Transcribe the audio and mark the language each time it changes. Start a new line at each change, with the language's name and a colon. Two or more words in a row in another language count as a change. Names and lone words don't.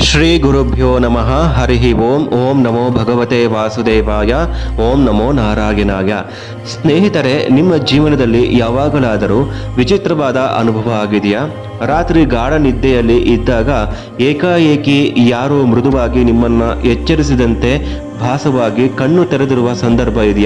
Sanskrit: ಶ್ರೀ ಗುರುಭ್ಯೋ ನಮಃ. ಹರಿ ಓಂ. ಓಂ ನಮೋ ಭಗವತೆ ವಾಸುದೇವಾಯ. ಓಂ ನಮೋ ನಾರಾಯಣಾಯ.
Kannada: ಸ್ನೇಹಿತರೆ, ನಿಮ್ಮ ಜೀವನದಲ್ಲಿ ಯಾವಾಗಲಾದರೂ ವಿಚಿತ್ರವಾದ ಅನುಭವ ಆಗಿದೆಯಾ? ರಾತ್ರಿ ಗಾಢ ನಿದ್ದೆಯಲ್ಲಿ ಇದ್ದಾಗ ಏಕಾಏಕಿ ಯಾರೋ ಮೃದುವಾಗಿ ನಿಮ್ಮನ್ನ ಎಚ್ಚರಿಸಿದಂತೆ ಭಾಸವಾಗಿ ಕಣ್ಣು ತೆರೆದಿರುವ ಸಂದರ್ಭ ಇದೆಯಾ?